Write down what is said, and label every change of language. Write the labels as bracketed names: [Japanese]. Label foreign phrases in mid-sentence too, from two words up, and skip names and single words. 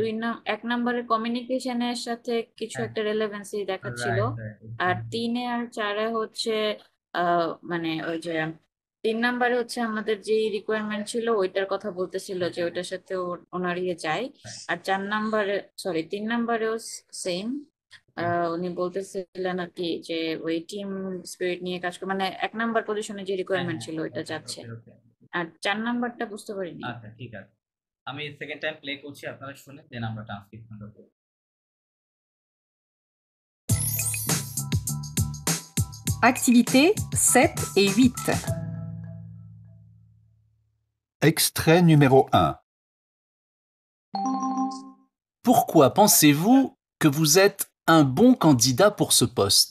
[Bangla] 1 নাম্বারের কমিউনিকেশনের সাথে কিছু একটা রেলেভেন্সি দেখাচ্ছিল, আর 3 আর 4 হচ্ছে মানে ওই যে 3 নাম্বারে হচ্ছে আমাদের যে রিকোয়ারমেন্ট ছিল ওইটার কথা বলতেছিল যে ওইটার সাথে ওনার ইয়ে যায়, আর 4 নাম্বারে সরি 3 নাম্বারেও সেম। উনি বলতেছিলেন আর কি যে ওই [English] team spirit [Bangla] নিয়ে কাজ করে, মানে 1 নাম্বার পজিশনে যে রিকোয়ারমেন্ট ছিল ওইটা যাচ্ছে, আর 4 নাম্বারটা বুঝতে পারিনি। আচ্ছা ঠিক আছে, আমি [English] second time play [Bangla] করছি, আপনারা শুনে দেন আমরা ট্রান্সক্রিপশন করব। [French] Activités 7 et 8. Extrait numéro 1. Pourquoi pensez-vous que vous êtes un bon candidat pour ce poste?